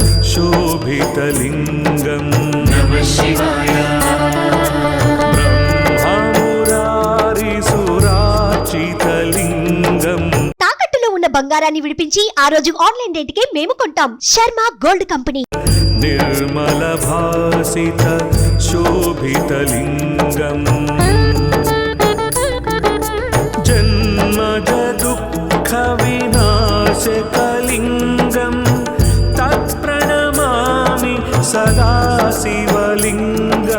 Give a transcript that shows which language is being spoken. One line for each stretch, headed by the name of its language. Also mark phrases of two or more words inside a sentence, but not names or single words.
Sanskrit: शोभितलिङ्गं नमः शिवाय। ब्रह्ममुरारिसुरार्चितलिङ्गं
Telugu: తాకట్టులో ఉన్న బంగారాన్ని విడిపించి ఆ రోజు ఆన్లైన్ రేటుకే మేము కొంటాం. శర్మ గోల్డ్ కంపెనీ.
Sanskrit: निर्मलभासित शोभितलिङ्गं जन्मज दुःखविनाशकलिङ्गं तत्प्रणमामि सदा शिवलिङ्गं